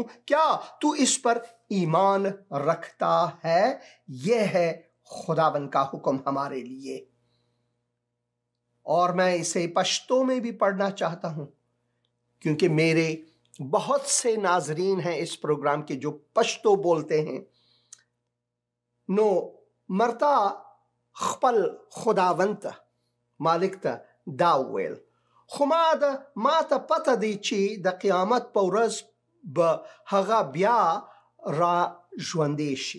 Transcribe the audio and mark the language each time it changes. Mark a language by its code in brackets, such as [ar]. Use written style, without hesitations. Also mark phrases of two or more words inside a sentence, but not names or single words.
[ur] کیا تو اس پر ایمان رکھتا ہے؟ یہ ہے خداوند کا حکم ہمارے لیے، اور میں اسے پشتو میں بھی پڑھنا چاہتا ہوں کیونکہ میرے بہت سے ناظرین ہیں اس پروگرام کے جو پشتو بولتے ہیں۔ [ps] نو مرتا خپل خداوند مالک ته دا وویل، خو ما ته پته دی چې د قیامت په ورځ به هغه بیا را ژوندی شي.